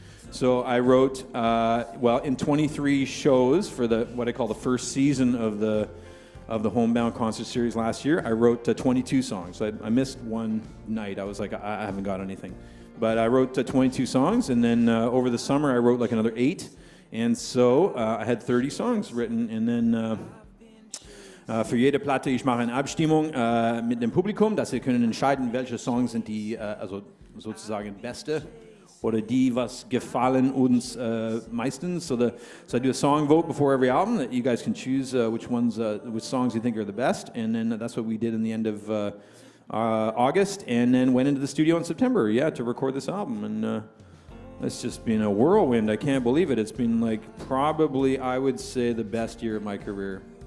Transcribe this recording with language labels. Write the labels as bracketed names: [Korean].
[English] So I wrote, in 23 shows for what I call the first season of the Homebound Concert Series last year, I wrote 22 songs. I missed one night. I was like, I haven't got anything. But I wrote 22 songs, and then over the summer I wrote like another 8. And so I had 30 songs written, and then [German] für jede Platte, ich mache eine Abstimmung mit dem Publikum, dass sie können entscheiden, welche Songs sind die, also sozusagen beste, oder die, was gefallen uns meistens. [English] So I do a song vote before every album that you guys can choose which songs you think are the best, and then that's what we did in the end of August, and then went into the studio in September, to record this album, and it's just been a whirlwind. I can't believe it. It's been like probably, I would say, the best year of my career.